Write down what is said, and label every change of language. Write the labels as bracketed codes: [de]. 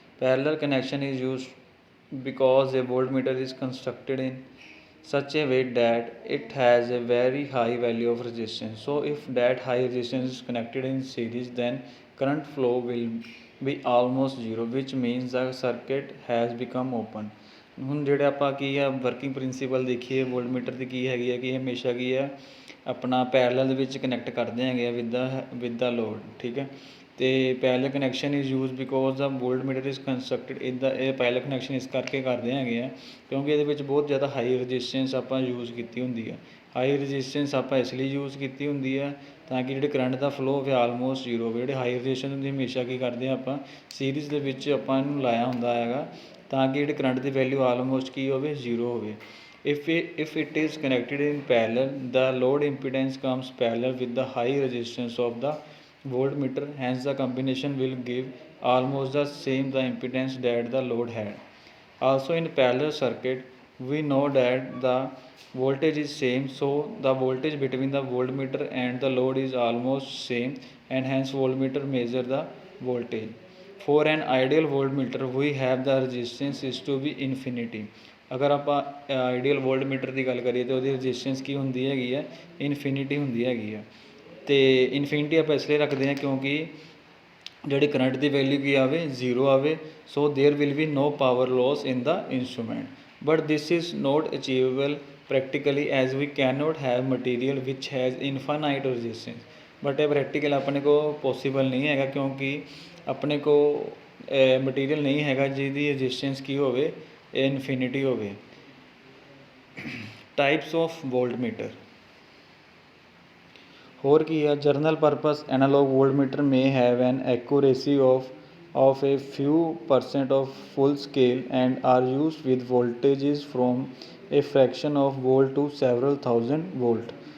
[en] Parallel connection is used because a voltmeter is constructed in such a way that it has a very high value of resistance. So if that high resistance is connected in series, then current flow will be almost zero, which means the circuit has become open. [pa] ਹੁਣ ਜਿਹੜੇ ਆਪਾਂ ਕੀ ਆ working principal ਦੇਖੀਏ ਵੋਲਟਮੀਟਰ ਦੀ ਕੀ ਹੈਗੀ ਹੈ ਕਿ ਹਮੇਸ਼ਾ ਕੀ ਹੈ ਆਪਣਾ ਪੈਰਲਲ ਦੇ ਵਿੱਚ ਕਨੈਕਟ ਕਰਦੇ ਹੈਗੇ ਆ [en] With the load. [pa] ਠੀਕ ਹੈ। ਅਤੇ [en] parallel connection is use because the voltmeter is constructed [pa] ਇੱਦਾਂ ਇਹ ਪੈਰਲਲ ਕਨੈਕਸ਼ਨ ਇਸ ਕਰਕੇ ਕਰਦੇ ਹੈਗੇ ਆ ਕਿਉਂਕਿ ਇਹਦੇ ਵਿੱਚ ਬਹੁਤ ਜ਼ਿਆਦਾ ਹਾਈ ਰਜਿਸਟੈਂਸ ਆਪਾਂ ਯੂਜ਼ ਕੀਤੀ ਹੁੰਦੀ ਆ। ਹਾਈ ਰਜਿਸਟੈਂਸ ਆਪਾਂ ਇਸ ਲਈ ਯੂਜ਼ ਕੀਤੀ ਹੁੰਦੀ ਆ ਤਾਂ ਕਿ ਜਿਹੜੇ ਕਰੰਟ ਦਾ ਫਲੋ ਹੋਵੇ ਆਲਮੋਸਟ ਜ਼ੀਰੋ ਹੋਵੇ। ਜਿਹੜੇ ਹਾਈ ਰਜਿਸਟੈਂਸ ਹੁੰਦੀ ਹਮੇਸ਼ਾ ਕੀ ਕਰਦੇ ਆ ਆਪਾਂ ਸੀਰੀਜ਼ ਦੇ ਵਿੱਚ ਆਪਾਂ ਇਹਨੂੰ ਲਾਇਆ ਹੁੰਦਾ ਹੈਗਾ ਤਾਂ ਕਿ ਜਿਹੜੇ ਕਰੰਟ ਦੀ ਵੈਲਿਊ ਆਲਮੋਸਟ ਕੀ ਹੋਵੇ ਜ਼ੀਰੋ ਹੋਵੇ। [en] If it is connected in parallel, the load impedance comes parallel with the high resistance of the voltmeter. Hence, the combination will give almost the same the impedance that the load had. Also, in parallel circuit, we know that the voltage is same, so the voltage between the voltmeter and the load is almost same, and hence voltmeter measure the voltage. For an ideal voltmeter, we have the resistance is to be infinity. [pa] ਅਗਰ ਆਪਾਂ ideal ਵੋਲਟਮੀਟਰ ਦੀ ਗੱਲ ਕਰੀਏ ਤਾਂ ਉਹਦੀ resistance ਕੀ ਹੁੰਦੀ ਹੈਗੀ ਹੈ infinity ਹੁੰਦੀ ਹੈਗੀ ਆ। ਅਤੇ ਇਨਫਿਨਿਟੀ ਆਪਾਂ ਇਸ ਲਈ ਰੱਖਦੇ ਹਾਂ ਕਿਉਂਕਿ ਜਿਹੜੀ ਕਰੰਟ ਦੀ ਵੈਲਿਊ ਕੀ ਆਵੇ ਜ਼ੀਰੋ ਆਵੇ। [en] So there will be no power loss in the instrument. But this is not achievable practically as we can not have material which has infinite resistance. [pa] But ਇਹ ਪ੍ਰੈਕਟੀਕਲ ਆਪਣੇ ਕੋਲ ਪੋਸੀਬਲ ਨਹੀਂ ਹੈਗਾ ਕਿਉਂਕਿ ਆਪਣੇ ਕੋਲ ਮਟੀਰੀਅਲ ਨਹੀਂ ਹੈਗਾ ਜਿਹਦੀ ਰਜਿਸਟੈਂਸ ਕੀ ਹੋਵੇ ਇਨਫਿਨਿਟੀ ਹੋਵੇ। [en] types of voltmeter [pa] ਹੋਰ ਕੀ ਆ [en] General purpose analog voltmeter may have an accuracy of a few percent of full scale and are used with voltages from a fraction of volt to several thousand volt.